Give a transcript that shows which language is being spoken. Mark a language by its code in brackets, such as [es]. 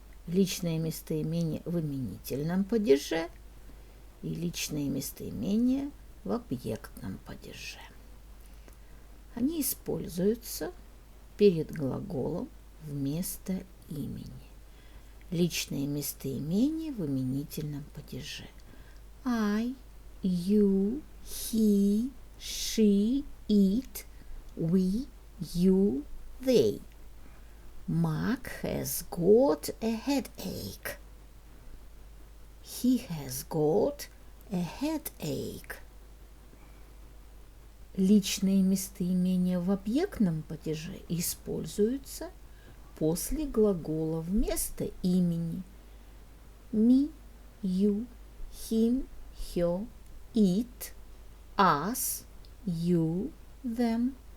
[ru] Личное местоимение в именительном падеже и личные местоимения в объектном падеже. Они используются перед глаголом вместо имени. Личные местоимения в именительном падеже. [en] I, you, he, she, it, we, you, they. Mark has got a headache. He has got a headache. [ru] Личные местоимения в объектном падеже используются после глагола вместо имени. [en] Me, you, him, her, it, us, you, them.